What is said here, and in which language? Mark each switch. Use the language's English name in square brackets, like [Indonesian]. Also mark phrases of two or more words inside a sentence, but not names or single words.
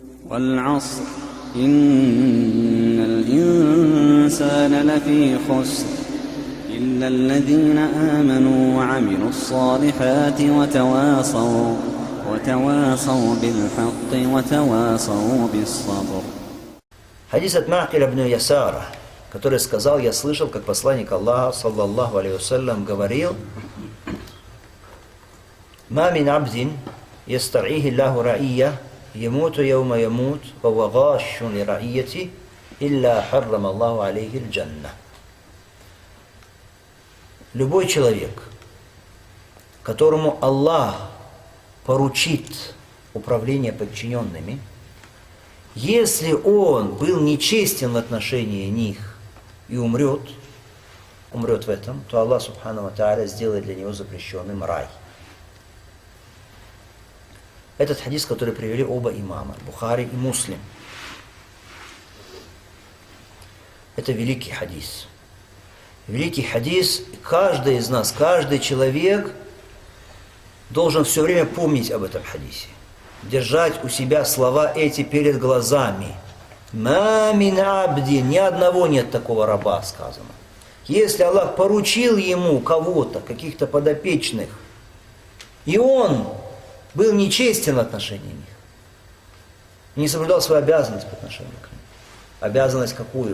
[Arabic] والعصر إن الإنسان لفي خسر إلا الذين آمنوا وعملوا الصالحات وتواصوا بالحق وتواصوا بالصبر. [Russian] Хадис от Ма'киля ибн Ясара, который сказал: я слышал, как посланник Аллаха, [Arabic] صلى الله عليه وسلم, [Russian] говорил: [Arabic] «ما من عبد يسترعيه الله رعية يموت يوم يموت و و غاش لرعيته إلا حرم الله عليه الجنة». [Russian] Любой человек, которому Аллах поручит управление подчиненными, если он был нечестен в отношении них и умрет в этом, то Аллах [Arabic] سبحانه وتعالى [Russian] сделает для него запрещенным рай. Этот хадис, который привели оба имама, Бухари и Муслим, это великий хадис. Великий хадис, каждый из нас, каждый человек должен все время помнить об этом хадисе. Держать у себя слова эти перед глазами. [Arabic] «ما من عبد», [Russian] ни одного нет такого раба, сказано. Если Аллах поручил ему кого-то, каких-то подопечных, и он был нечестен в отношении них, не соблюдал свою обязанность по отношению к ним, обязанность какую?